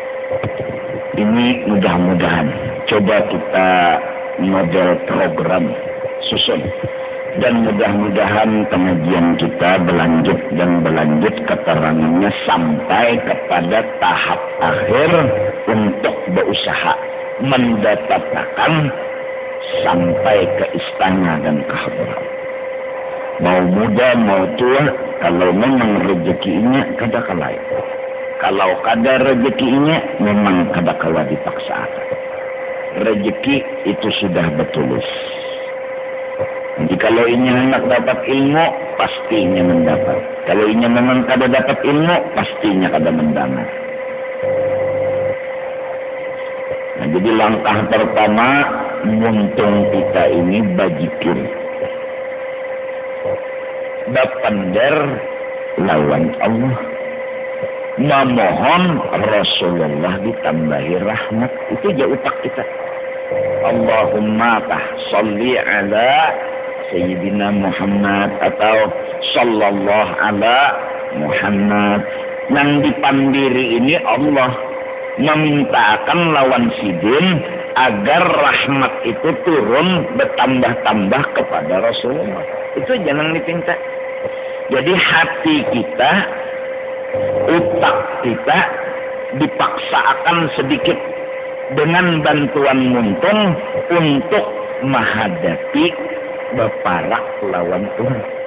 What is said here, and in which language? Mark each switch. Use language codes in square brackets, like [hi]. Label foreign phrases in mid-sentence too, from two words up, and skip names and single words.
[bjn] Ini mudah-mudahan coba kita model program susun, dan mudah-mudahan pengajian kita berlanjut keterangannya sampai kepada tahap akhir untuk berusaha mendapatkan sampai ke istana dan ke hadrat. Mau muda mau tua, kalau memang rezekinya kada kalai. Kalau kada rezekinya memang kada kala dipaksakan. Rezeki itu sudah bertulis. Jadi kalau ini hendak dapat ilmu, pastinya mendapat. Kalau ini memang kada dapat ilmu, pastinya kada mendapat. Nah, jadi langkah pertama, muntung kita ini bajikir. Bapandar lawan Allah. Memohon Rasulullah ditambahi rahmat. Itu aja utak kita. [ar] اللهم صل على سيدنا محمد atau صلى الله على محمد. [bjn] Yang dipandiri ini Allah memintakan lawan sidin agar rahmat itu turun bertambah-tambah kepada Rasulullah. Itu jangan dipinta. Jadi hati kita, utak kita dipaksakan sedikit dengan bantuan muntung untuk menghadapi beparak lawan Tuhan.